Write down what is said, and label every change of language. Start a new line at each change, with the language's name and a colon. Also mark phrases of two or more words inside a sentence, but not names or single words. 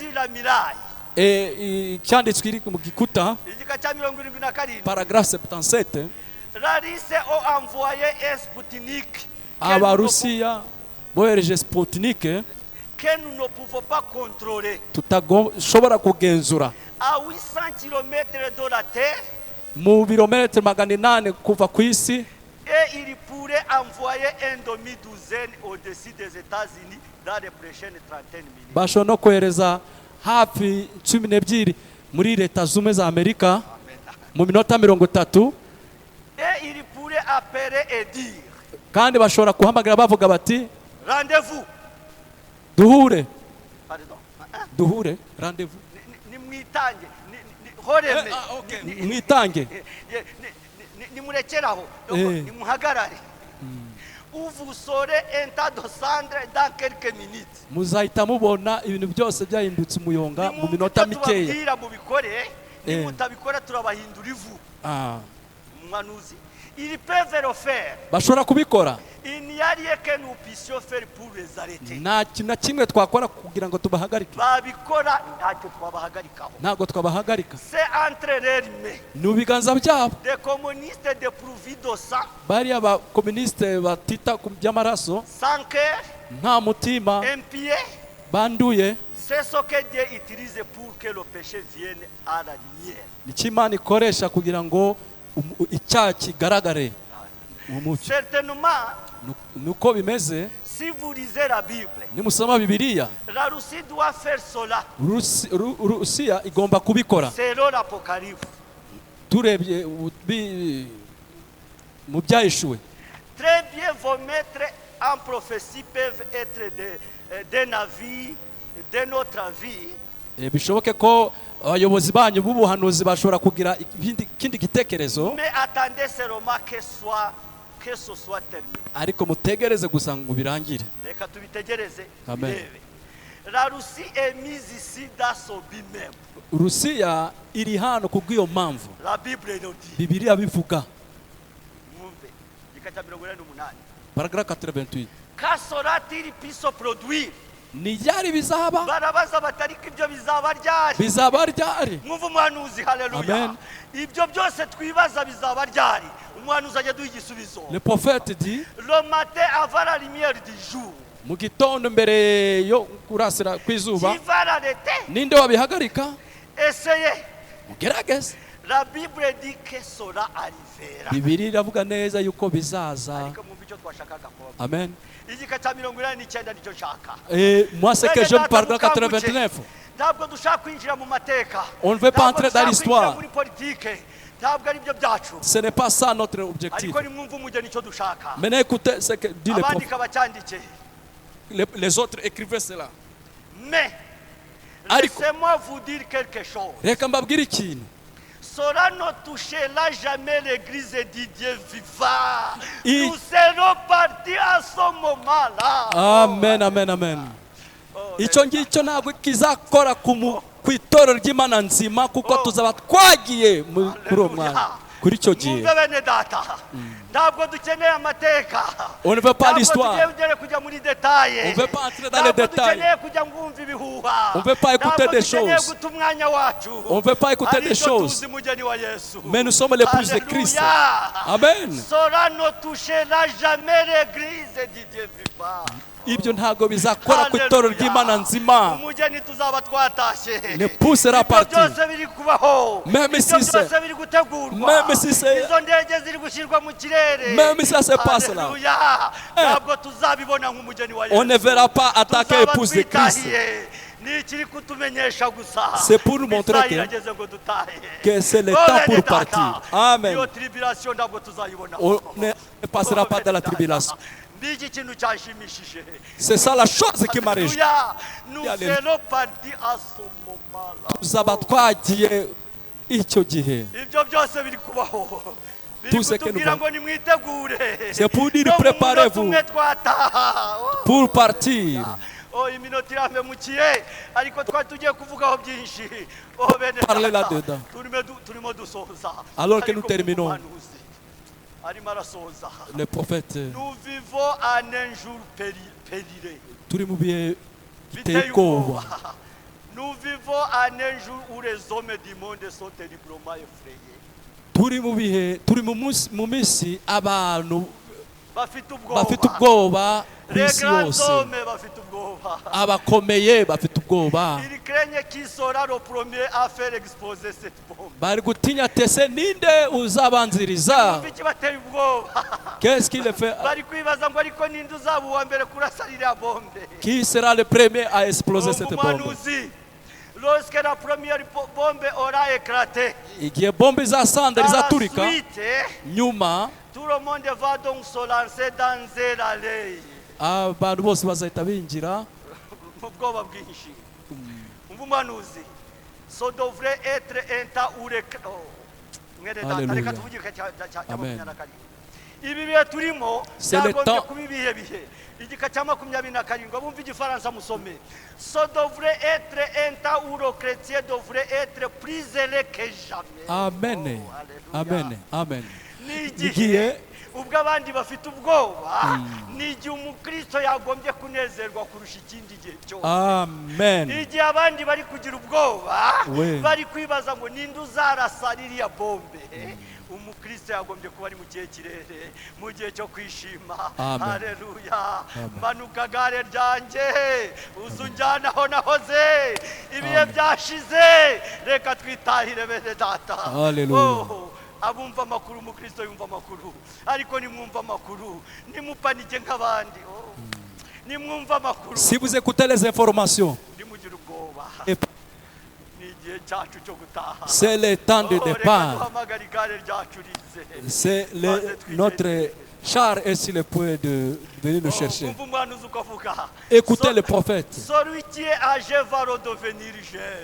French: Et paragraphe 77,
Kinyarwanda: Abarusiya bohereje Sputnik
French: que nous ne pouvons pas contrôler.
Kinyarwanda: tutashobora kugenzura
French: À 800 km de la Terre,
Kinyarwanda: mu birometero 800 kuva ku isi,
French: et il pourrait envoyer un demi-douzaine au-dessus des États-Unis dans les prochaines trentaines de minutes.
Kinyarwanda: bashobora no kohereza hafi 12 muri leta zumwe za Amerika mu minota 30,
French: Et il pourrait appeler et dire,
Kinyarwanda: kandi bashobora kuhamagara bavuga bati
French: rendez-vous.
Kinyarwanda: duhure
French: Pardon. Hein?
Kinyarwanda: duhure rendez-vous Nimwitange, horeme, mwitange nimurekeraho, Eh. nimuhagarare.
French: Où vous saurez un tas de cendres dans quelques minutes.
Kinyarwanda: muzahita mubona ibintu byose byahindutse umuyonga mu minota mikeya. Tubabwira mubikore, Eh. nimutabikora turabahindura ivu. Ah, Mwanuzi.
French: Ils peuvent le faire.
Kinyarwanda: bashobora kubikora.
French: Il n'y a rien que nous puissions faire pour les arrêter.
Kinyarwanda: Nta kintu na kimwe twakora kugira ngo tubahagarike, Babikora ntacyo twabahagarikaho. ntabwo twabahagarika.
French: C'est entre leurs mains.
Kinyarwanda: Ni mu biganza byabo.
French: Des communistes dépourvus de sang,
Kinyarwanda: Bariya bakomunisite batita ku by'amaraso,
French: sans cœur,
Kinyarwanda: nta mutima,
French: impieux.
Kinyarwanda: banduye,
French: C'est ce que Dieu utilise pour que le péché vienne à la lumière.
Kinyarwanda: nicyo Imana ikoresha kugira ngo icyaha kigaragare mu mucyo.
French: Certainement,
Kinyarwanda: Nuko bimeze.
French: si vous lisez la Bible,
Kinyarwanda: Nimusoma Bibiliya,
French: la Russie doit faire cela
Kinyarwanda: Rusiya igomba kubikora.
French: selon l'Apocalypse.
Kinyarwanda: Turebye mu byahishuwe,
French: Très bien, vos maîtres en prophétie peuvent être des navires de notre vie,
Kinyarwanda: bishoboke ko abayobozi banyu b'ubuhanuzi bashobora kugira ikindi gitekerezo,
French: mais attendez seulement que ce soit terminé.
Kinyarwanda: ariko mutegereze gusa ngo birangire. Reka tubitegereze. Amen. birebe.
French: La Russie est mise ici dans son but même.
Kinyarwanda: Rusiya iri hano kubw'iyo mpamvu
French: La Bible nous dit.
Kinyarwanda: Bibiliya bivuga. Mwumve. Igika cya 48.
French: Paragraphe 88. Quand sera-t-il pu se produire?
Kinyarwanda: Ni ryari bizaba? Barabaza batari ko ibyo bizaba ryari. Bizaba ryari? Mwumve umuhanuzi, haleluya. Amen. Ibyo byose twibaza bizaba ryari. Umuhanuzi ajya duha igisubizo.
French: Le prophète dit, Le matin avant la lumière du jour.
Kinyarwanda: mu gitondo mbere yo kurasira kw'izuba,
French: Qui va l'arrêter?
Kinyarwanda: ninde wabihagarika?
French: Essayez.
Kinyarwanda: Mugerageze.
French: La Bible dit que cela arrivera.
Kinyarwanda: Bibiliya iravuga neza yuko bizaza. Ariko mwumve icyo twashakaga kuvuga. Amen. Igika cya 89 nicyo nshaka.
French: Moi, ce que j'aime par le 89,
Kinyarwanda: Ntabwo dushaka kwinjira mu mateka.
French: on ne veut pas entrer dans
Kinyarwanda: Ntabwo dushaka
French: l'histoire.
Kinyarwanda: kwinjira muri politike. Ntabwo ari byo byacu.
French: Ce n'est pas ça notre objectif.
Kinyarwanda: Ariko nimwumve umugeni icyo dushaka.
French: Maintenant, écoutez ce que dit le prophète.
Kinyarwanda: Abandika bacyandike.
French: Les autres écrivaient cela. Mais
Kinyarwanda: Ariko,
French: laissez-moi vous dire quelque chose.
Kinyarwanda: reka mbabwire ikintu.
French: Cela ne touchera jamais l'église du Dieu vivant. I- Nous serons partis à ce moment-là.
Kinyarwanda: Amen, amen, amen. Oh, Icyo ngicyo ntabwo kizakora ku itorero ry'Imana nzima, kuko tuzaba twagiye kuri uwo mwanya, kuri icyo gihe. mwumve bene data. Ntabwo dukeneye amateka.
French: On ne veut pas
Kinyarwanda: Ntabwo
French: l'histoire.
Kinyarwanda: tugiye kujya muri detaye.
French: On ne veut pas entrer dans les
Kinyarwanda: Ntabwo
French: détails.
Kinyarwanda: dukeneye kujya ngumva ibihuha.
French: On ne veut pas écouter
Kinyarwanda: Ntabwo
French: des
Kinyarwanda: dukeneye
French: choses.
Kinyarwanda: guta umwanya wacu.
French: On ne veut pas écouter des
Kinyarwanda: Ariko
French: choses.
Kinyarwanda: tuzi umugeni wa Yesu.
French: Mais nous sommes l'épouse de Christ. Alléluia. Amen. Cela ne touchera jamais l'église du Dieu vivant.
Kinyarwanda: Ibyo ntabwo bizakora ku itorero ry'Imana nzima. Umugeni tuzaba twatashye.
French: L'épouse sera
Kinyarwanda: Ibyo
French: partie.
Kinyarwanda: byose biri kubaho.
French: Même si
Kinyarwanda: Ibyo
French: c'est-
Kinyarwanda: byose biri gutegurwa.
French: Même si c'est-
Kinyarwanda: izo ndege ziri gushyirwa mu kirere.
French: Même si ça se passe là. Alléluia.
Kinyarwanda: Ntabwo tuzabibona nk'umugeni wa Yesu.
French: On ne verra pas attaquer
Kinyarwanda: Tuzaba
French: l'épouse de Christ.
Kinyarwanda: twitahiye. Ni ikiri kutumenyesha gusa.
French: C'est pour nous montrer
Kinyarwanda: Isaha
French: que-
Kinyarwanda: irageze ngo dutahe.
French: que c'est le Oh, temps
Kinyarwanda: bene
French: pour
Kinyarwanda: data,
French: partir.
Kinyarwanda: Amen. iyo tribulation ntabwo tuzayibona.
French: On ne passera pas dans la tribulation.
Kinyarwanda: Ni ikintu cyashimishije.
French: C'est ça la chose qui m'a réjoui. Alléluia. Nous
Kinyarwanda: Alléluia.
French: serons partis à ce moment-là.
Kinyarwanda: Tuzaba twagiye icyo gihe. Ibyo byose biri kubaho.
French: Tout ce
Kinyarwanda: Biri
French: que nous
Kinyarwanda: kutubwira
French: voyons.
Kinyarwanda: ngo nimwitegure.
French: C'est pour dire,
Kinyarwanda: No mu
French: préparez-vous.
Kinyarwanda: munota umwe twataha.
French: Pour partir.
Kinyarwanda: Oh, iminota irampemukiye ariko twari tugiye kuvugaho byinshi. Oh, bene
French: Parlez
Kinyarwanda: data,
French: là-dedans.
Kinyarwanda: turimo dusoza.
French: Alors que
Kinyarwanda: Ariko
French: nous terminons.
Kinyarwanda: umuhanuzi arimo arasoza.
French: Le prophète, Nous vivons en un jour périlleux.
Kinyarwanda: turi mu bihe biteye Biteye ubwoba. ubwoba.
French: Nous vivons en un jour où les hommes du monde sont terriblement effrayés.
Kinyarwanda: Turi mu bihe, turi mu minsi abantu bafite bafite ubwoba ubwoba ku
French: les
Kinyarwanda: isi
French: grands
Kinyarwanda: yose, hommes bafite ubwoba. abakomeye bafite ubwoba,
French: Il craignent qui sera le premier à faire exploser cette bombe.
Kinyarwanda: bari gutinya tese ninde uzabanziriza. Biki bateye ubwoba.
French: Qu'est-ce qu'il fait?
Kinyarwanda: Bari kwibaza ngo ariko ninde uzaba uwa mbere kurasa iriya bombe.
French: Qui sera le premier à exploser cette bombe? Umuhanuzi, lorsque la première bombe aura éclaté,
Kinyarwanda: Igihe bombe izasandara
French: par la
Kinyarwanda: izaturika,
French: suite,
Kinyarwanda: nyuma
French: tout le monde va donc se lancer dans un allée.
Kinyarwanda: abantu bose bazahita binjira Mu bwoba bwinshi. Umuhanuzi,
French: ça devrait être un temps où
Kinyarwanda: Alléluia. reka tuvugike cya Amen. 22. Ibi bihe turimo
French: C'est le
Kinyarwanda: byagombye
French: temps.
Kinyarwanda: kuba ibihe bihe. Igika cya 27 bumva igifaransa musome.
French: Ça devrait être un temps où le chrétien devrait être plus zélé que jamais.
Kinyarwanda: amen, Oh, amen, amen. Ni Igihe igihe ubwo abandi bafite ubwoba, ni igihe umukristo yagombye kunezerwa kurusha ikindi gihe cyose. amen. Igihe abandi bari kugira ubwoba, We. bari kwibaza ngo ninde uzarasa ririya bombe, umukristo yagombye kuba ari mu gihe kirere, mu gihe cyo kwishima. Amen. Haleluya. Amen. Manuka gare ryanjye uzunjyana aho nahoze, ibihe byashize, reka twitahire bene data. Haleluya. Oh, abumva amakuru umukristo yumva amakuru, ariko nimwumva amakuru nimupanike nk'abandi. Oh, nimwumva amakuru
French: Si vous écoutez les informations,
Kinyarwanda: nimugire ubwoba.
French: et
Kinyarwanda: Ni igihe cyacu cyo gutaha.
French: c'est le temps de
Kinyarwanda: Oh, reka
French: départ.
Kinyarwanda: duhamagare igare ryacu rize.
French: C'est notre char est sur le point de venir nous chercher.
Kinyarwanda: Umva umwanuzi ukavuga.
French: Écoutez le prophète. Celui qui est âgé va redevenir jeune.